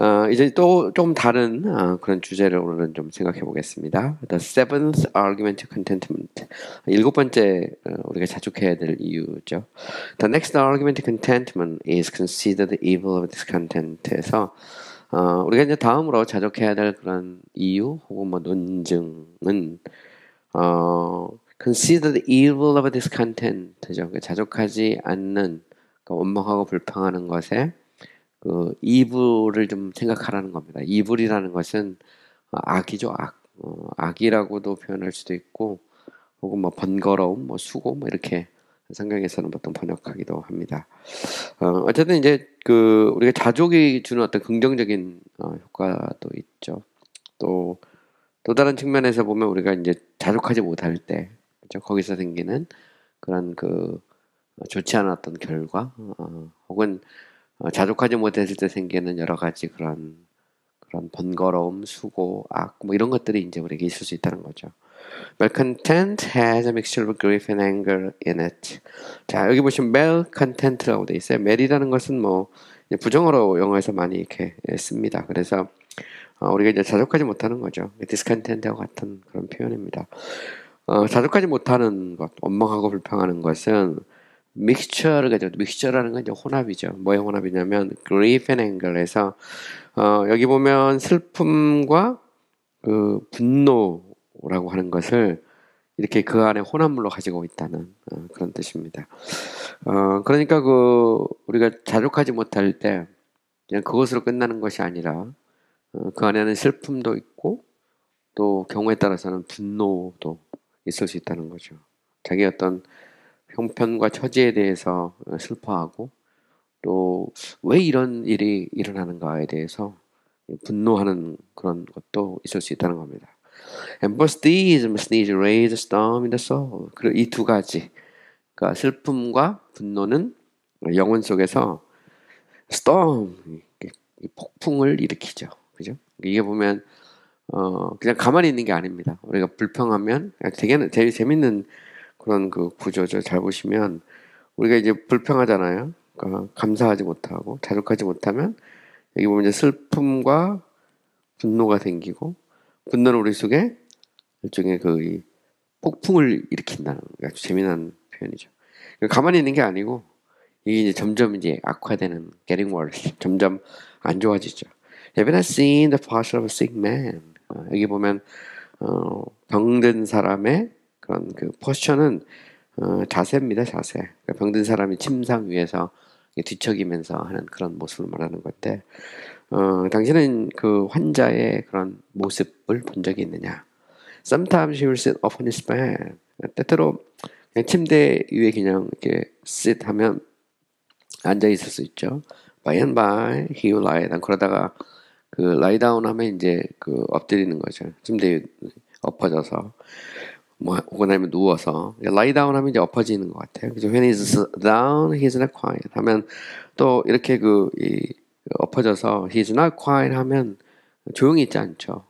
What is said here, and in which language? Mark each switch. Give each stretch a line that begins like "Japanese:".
Korean: 이제 또 좀 다른 그런 주제를 오늘은 좀 생각해 보겠습니다.
English: The seventh argument contentment.
Korean: 일곱 번째 우리가 자족해야 될 이유죠.
English: The next argument contentment is consider the evil of discontent에서
Korean: 우리가 이제 다음으로 자족해야 될 그런 이유 혹은 뭐 논증은
English: consider the evil of discontent죠.
Korean: 자족하지 않는 원망하고 불평하는 것에 이불을 좀 생각하라는 겁니다. 이불이라는 것은 악이죠, 악. 악이라고도 표현할 수도 있고, 혹은 뭐 번거로움, 뭐 수고, 뭐 이렇게 성경에서는 보통 번역하기도 합니다. 어쨌든 이제 우리가 자족이 주는 어떤 긍정적인 효과도 있죠. 또 다른 측면에서 보면 우리가 이제 자족하지 못할 때, 그렇죠? 거기서 생기는 그런 좋지 않았던 결과, 혹은 자족하지 못했을 때 생기는 여러 가지 그런 번거로움, 수고, 악, 뭐 이런 것들이 이제 우리에게 있을 수 있다는 거죠.
English: Malcontent has a mixture of grief and anger in it.
Korean: 자, 여기 보시면 malcontent라고 돼 있어요. mal이라는 것은 뭐 부정어로 영어에서 많이 이렇게 씁니다. 그래서 우리가 이제 자족하지 못하는 거죠. discontent하고 같은 그런 표현입니다. 자족하지 못하는 것, 원망하고 불평하는 것은 믹스처를 가지고 믹스처라는 건 이제 혼합이죠. 뭐의 혼합이냐면
English: grief and anger
Korean: 에서 여기 보면 슬픔과 분노라고 하는 것을 이렇게 그 안에 혼합물로 가지고 있다는 그런 뜻입니다. 그러니까 우리가 자족하지 못할 때 그냥 그것으로 끝나는 것이 아니라 그 안에는 슬픔도 있고 또 경우에 따라서는 분노도 있을 수 있다는 거죠. 자기 어떤 형편과 처지에 대해서 슬퍼하고 또 왜 이런 일이 일어나는가에 대해서 분노하는 그런 것도 있을 수 있다는 겁니다.
English: And both these must needs raise a storm in the soul.
Korean: 그리고 이 두 가지, 그러니까 슬픔과 분노는 영혼 속에서 storm, 폭풍을 일으키죠. 그죠? 이게 보면 그냥 가만히 있는 게 아닙니다. 우리가 불평하면 되게 재밌는 그런 구조죠. 잘 보시면 우리가 이제 불평하잖아요. 그러니까 감사하지 못하고 자족하지 못하면 여기 보면 이제 슬픔과 분노가 생기고 분노는 우리 속에 일종의 이 폭풍을 일으킨다는 아주 재미난 표현이죠. 그러니까 가만히 있는 게 아니고 이게 이제 점점 이제 악화되는
English: getting worse.
Korean: 점점 안 좋아지죠.
English: Have you not seen the posture of a sick man?
Korean: 여기 보면 병든 사람의 그런 포스처는 자세입니다. 자세. 그러니까 병든 사람이 침상 위에서 뒤척이면서 하는 그런 모습을 말하는 건데, 당신은 그 환자의 그런 모습을 본 적이 있느냐?
English: Sometimes he will sit up on his bed.
Korean: 때때로 그냥 침대 위에 그냥 이렇게 sit 하면 앉아 있을 수 있죠.
English: By and by he will lie down.
Korean: 그러다가
English: lie down
Korean: 하면 이제 엎드리는 거죠. 침대 위에 엎어져서 뭐 혹은 아니면 누워서 lie down 하면 이제 엎어지는 것 같아요. 그죠?
English: When he's down, he's not quiet
Korean: 하면 또 이렇게 엎어져서
English: he's not quiet
Korean: 하면 조용히 있지 않죠.